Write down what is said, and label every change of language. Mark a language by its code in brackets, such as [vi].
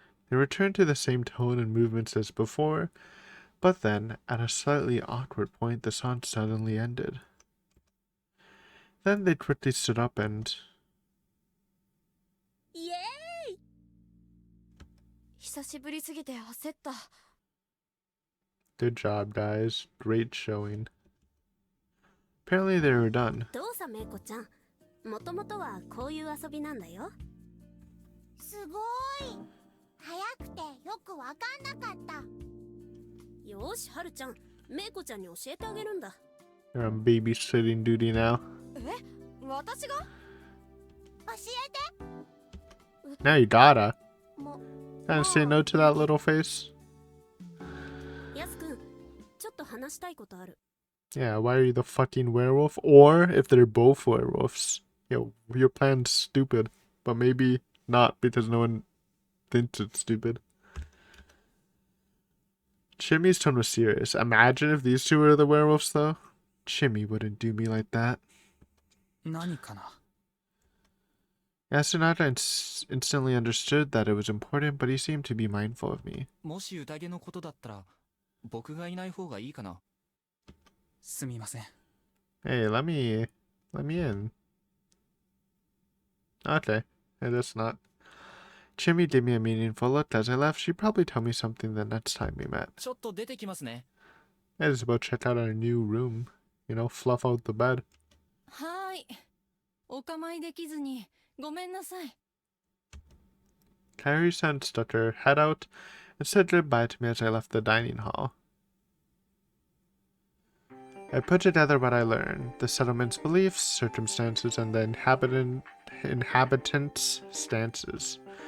[en] They returned to the same tone and movements as before, but then, at a slightly awkward point, the song suddenly ended. Then they quickly stood up and... [ja] イエーイ。久しぶりすぎて焦った。 [en] Good job, guys. Great showing. Apparently they were done. [ja] どうさめいこちゃん、もともとはこういう遊びなんだよ。すごい。早くてよくわかんなかった。よーし、はるちゃん、めいこちゃんに教えてあげるんだ。 [en] You're on babysitting duty now. [ja] 私が？教えて。 [en] Now you gotta. も Gotta say no to that little face. [ja] やすくん、ちょっと話したいことある。 [en] Yeah, why are you the fucking werewolf? Or if they're both werewolves. Yo, your plan's stupid. But maybe not because no one thinks it's stupid. Chimmy's tone was serious. Imagine if these two were the werewolves, though. Chimmy wouldn't do me like that. [ja] 何かな。 [en] Yasunada instantly understood that it was important, but he seemed to be mindful of me. [ja] もし宴のことだったら僕がいない方がいいかな。すみません。 [en] Hey, let me in. Okay, hey, that's not. Chimmy gave me a meaningful look as I left. She'd probably tell me something the next time we met. [ja] ちょっと出てきますね。 [en] I just about check out our new room. You know, fluff out the bed. [ja] はーい。お構いできずにごめんなさい。 [en] Kairi-san stuck her head out and said goodbye to me as I left the dining hall. I put together what I learned, the settlement's beliefs, circumstances, and the inhabitants' stances.